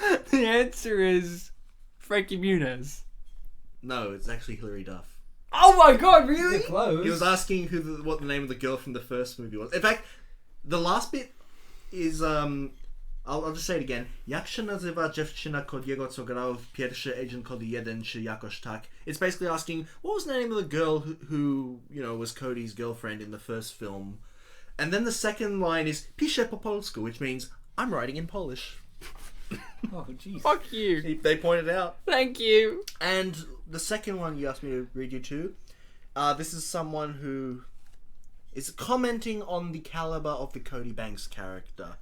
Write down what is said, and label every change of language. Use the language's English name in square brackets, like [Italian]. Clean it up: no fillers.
[English] The answer is Frankie Muniz. No, it's actually Hilary Duff. Oh my god, really? You're close. He was asking what the name of the girl from the first movie was. In fact, the last bit is I'll just say it again. [Polish] Jak się nazywa dziewczyna Cody'ego, co grała w pierwszy Agent Cody 1, czy jakoś tak? [English] It's basically asking, what was the name of the girl who was Cody's girlfriend in the first film? And then the second line is [Polish] pisze po polsku, [English] which means I'm writing in Polish. Oh, jeez. Fuck you. They pointed out. Thank you. And the second one you asked me to read you to, this is someone who is commenting on the caliber of the Cody Banks character.